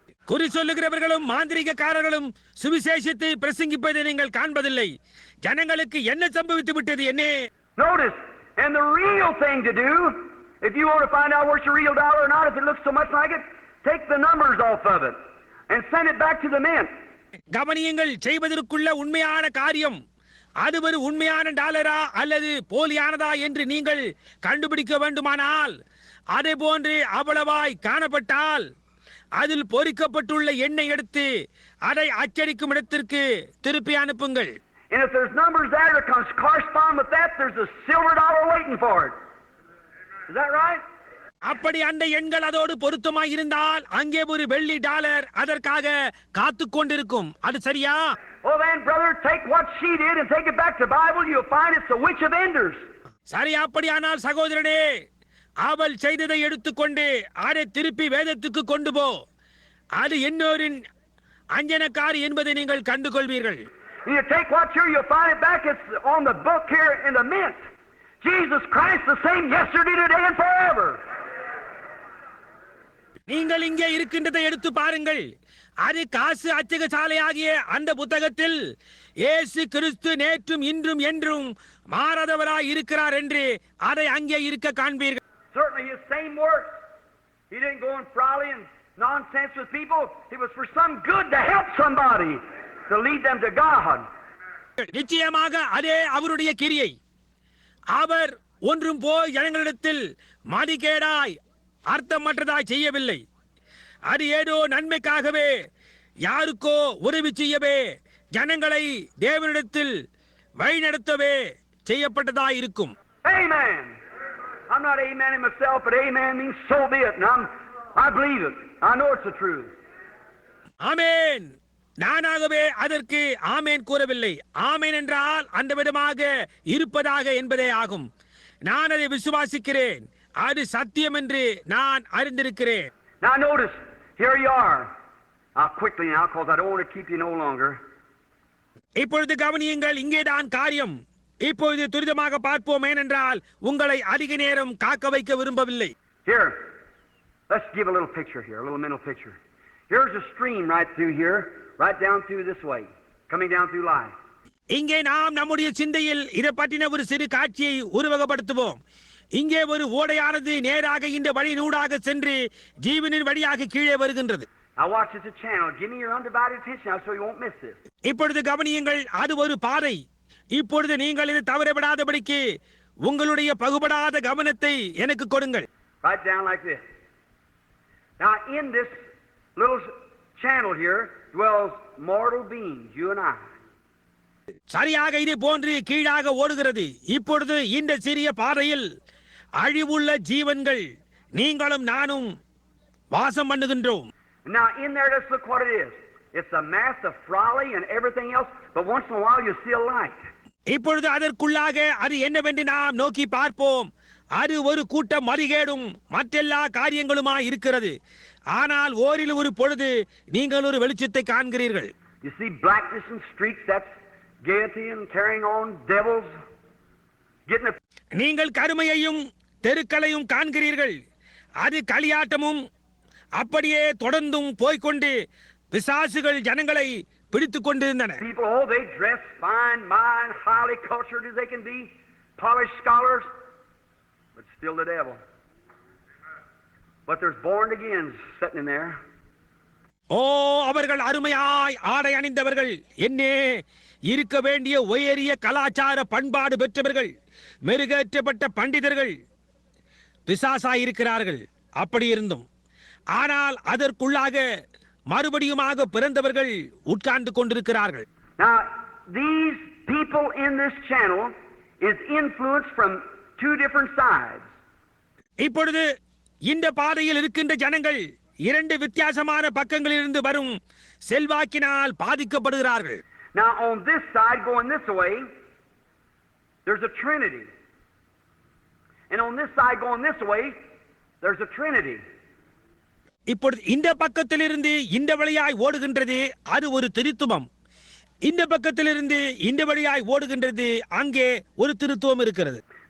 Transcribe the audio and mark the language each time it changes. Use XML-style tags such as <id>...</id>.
<ta>குறி சொல்லுகிறவர்களும் மாந்திரிகக்காரர்களும் சுவிசேஷத்தை பிரசங்கிப்பதை நீங்கள் காண்பதில்லை. ஜனங்களுக்கு என்ன சம்பவித்து விட்டது? என்ன?</ta> <en>Notice, and the real thing to do, if you want to find out where's the real dollar or not, if it looks so much like it, take the numbers off of it and send it back to the mint.</en> <ta>கவனியுங்கள், செய்வதற்குள்ள உண்மையான காரியம் அது ஒரு உண்மையான டாலரா அல்லது போலியானதா என்று நீங்கள் கண்டுபிடிக்க வேண்டுமானால், அதே போன்று அவ்வளவாய் காணப்பட்டால் அதில் பொறிக்கப்பட்டுள்ள எண்ணெய் எடுத்து அதை அச்சடிக்கும் இடத்திற்கு திருப்பி அனுப்புங்கள்.</ta> <en>And if there's numbers there that correspond with that, there's a silver dollar waiting for it. Is that right?</en> <ta>அப்படி அந்த எண்கள் அதோடு பொருத்தமாய் இருந்தால் அங்கே ஒரு வெள்ளி டாலர் அதற்காக காத்து கொண்டிருக்கும். அது சரியா?</ta> <en>Well then, brother, take what she did and take it back to the Bible. You'll find it's the witch of Endors.</en> <ta>சரி, அப்படியானால் சகோதரனே, அவள் செய்ததை எடுத்துக்கொண்டு அதை திருப்பி வேதத்துக்கு கொண்டு போ. அது இன்னொரின் அஞ்சனக்காரி என்பதை நீங்கள் கண்டுகொள்வீர்கள்.</ta> <en>You take what's here, you'll find it back. It's on the book here in the mint. Jesus Christ the same yesterday, today, and forever.</en> <ta>நீங்கள் இங்கே இருக்கின்றதை எடுத்து பாருங்கள். அது காசு அச்சக சாலையாகிய அந்த புத்தகத்தில் இயேசு கிறிஸ்து நேற்றும் இன்றும் என்றும் மாறாதவராய் இருக்கிறார் என்று அதை அங்கே இருக்க காண்பீர்கள்.</ta> <en>Certainly his same works. He didn't go and frolic and nonsense with people. It was for some good to help somebody, to lead them to God.</en> <ta>நிச்சயமாக அதே அவருடைய கிரியை. அவர் ஒன்றும் போய் ஜனங்களிடத்தில் மதிகேடாய் அர்த்தமற்றதாய் செய்யவில்லை. அது ஏதோ நன்மைக்காகவே, யாருக்கோ உதவி செய்யவே, ஜனங்களை தேவனிடத்தில் வழிநடத்தவே செய்யப்பட்டதாய் இருக்கும்.</ta> <en>Amen. I'm not amening myself, but amen means so be it. And I believe it. I know it's the truth.</en> <ta>ஆமென். நானாகவே அதற்கு ஆமேன் கூறவில்லை. ஆமேன் என்றால் அந்த விதமாக இருப்பதாக என்பதே ஆகும். நான் அதை விசுவாசிக்கிறேன். அது சத்தியம் என்று நான் அறிந்திருக்கிறேன்.</ta> <en>Now notice, here you are. I'll quickly now, because I don't want to keep you no longer.</en> <ta>இப்பொழுது கவனியுங்கள், இங்கேதான் காரியம். இப்பொழுது துரிதமாக பார்ப்போம், ஏனென்றால் உங்களை அதிக நேரம் காக்க வைக்க விரும்பவில்லை.</ta> <en>Here, let's give a little picture here, a little mental picture. Here's a stream right through here, right down through this way, coming down through life.</en> <ta>இங்கே நாம் நம்முடைய சிந்தையில் இதை பற்றின ஒரு சிறு காட்சியை உருவகப்படுத்துவோம். இங்கே ஒரு ஓடையானது நேராக இந்த வழிநூடாக சென்று ஜீவனின் வழியாக கீழே வருகின்றது.</ta> <en>Now watch this channel. Give me your undivided attention now so you won't miss this.</en> <ta>இப்பொழுது கவனியுங்கள், அது ஒரு பாதை. இப்பொழுது நீங்கள் இதை தவறவிடாதபடிக்கு உங்களுடைய பகுபடாத கவனத்தை எனக்கு கொடுங்கள்.</ta> <en>Right down like this. Now in this little channel here dwells mortal beings, you and I.</en> <ta>சரியாக இது போன்று கீழாக ஓடுகிறது. இப்பொழுது இந்த சிறிய பாதையில் அழிவுள்ள ஜீவன்கள், நீங்களும் நானும் வாசம் பண்ணுகின்றோம்.</ta> <en>Now in there, let's look what it is. It's a mass of folly and everything else, but once in a while you see a light.</en> <ta>இப்பொழுது அதற்குள்ளாக அது என்னவென்று நாம் நோக்கி பார்ப்போம். அது ஒரு கூட்டம் மறிகேடும் மற்றெல்லா காரியங்களுமா இருக்கிறது. ஆனால் ஓரில் ஒரு பொழுது நீங்கள் ஒரு வெளிச்சத்தை காண்கிறீர்கள்.</ta> <en>You see blackness and streaks, that's gaiety and carrying on, devils getting a...</en> <ta>நீங்கள் கருமையையும் தெருக்களையும் காண்கிறீர்கள். அது களியாட்டமும் அப்படியே தொடர்ந்தும் போய்கொண்டு பிசாசுகள் ஜனங்களை பிடித்துக் கொண்டிருந்தன.</ta> <en>People, oh, they dress fine, fine, highly cultured as they can be, polished scholars, but still the devil. But there's born again sitting in there.</en> <ta>ஓ, அவர்கள் அருமையாய் ஆடை அணிந்தவர்கள், என்னே இருக்க வேண்டிய உயரிய கலாச்சார பண்பாடு பெற்றவர்கள், மெருகேற்றப்பட்ட பண்டிதர்கள் பிசாசாயிருக்கிறார்கள். அப்படி இருந்தும் ஆனால் அதற்குள்ளாக மறுபடியுமாக பிறந்தவர்கள் உட்கார்ந்து கொண்டிருக்கிறார்கள்.</ta> <en>Now, these people in this channel is influenced from two different sides.</en> <ta>இப்பொழுது இந்த பாதையில் இருக்கின்ற ஜனங்கள் இரண்டு வித்தியாசமான பக்கங்களிலிருந்து வரும் செல்வாக்கினால் பாதிக்கப்படுகிறார்கள்.</ta> <en>Now, on this side, going this way, there's a Trinity. And on this side, going this way, there's a Trinity.</en> <ta>இப்பொழுது இந்த பக்கத்திலிருந்து இந்த வழியாய் ஓடுகின்றது, அது ஒரு திருத்துவம். இந்த பக்கத்திலிருந்து இந்த வழியாய் ஓடுகின்றது, அங்கே ஒரு திருத்துவம் இருக்கிறது.</ta>